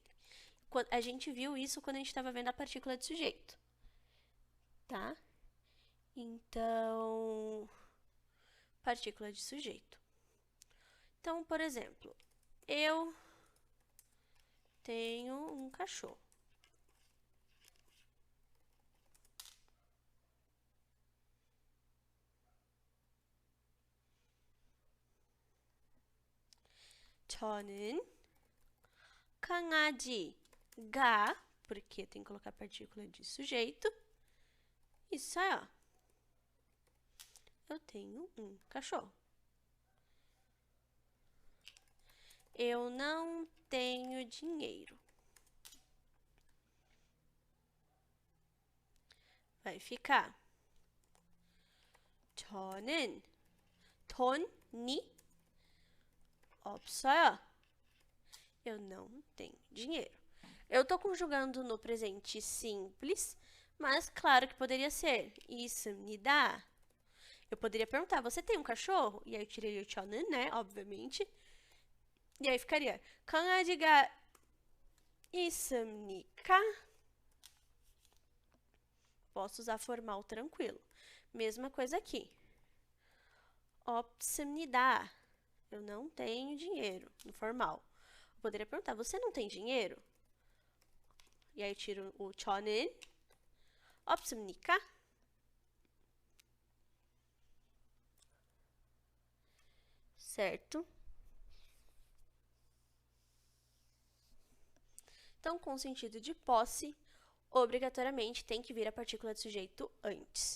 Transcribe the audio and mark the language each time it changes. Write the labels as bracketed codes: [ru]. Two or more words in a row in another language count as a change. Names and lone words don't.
[pt] A gente viu isso quando a gente estava vendo a partícula de sujeito, tá? Então, partícula de sujeito. Então, por exemplo, eu tenho um cachorro. [ko] 저는 강아지가, [pt] porque tem que colocar a partícula de sujeito. Isso aí, ó. Eu tenho um cachorro. Eu não tenho dinheiro. Vai ficar [ko] 저는 돈이 없어요. [pt] Eu não tenho dinheiro. Eu estou conjugando no presente simples, mas claro que poderia ser 있습니다. Eu poderia perguntar, você tem um cachorro? E aí eu tirei o 저는, né, obviamente. E aí ficaria [ko] 강아지가 있습니까? [pt] Posso usar formal tranquilo. Mesma coisa aqui. 없습니다. Eu não tenho dinheiro, no formal. Eu poderia perguntar, você não tem dinheiro? E aí eu tiro o 저는. 없습니까? Certo? Então, com o sentido de posse, obrigatoriamente tem que vir a partícula de sujeito antes.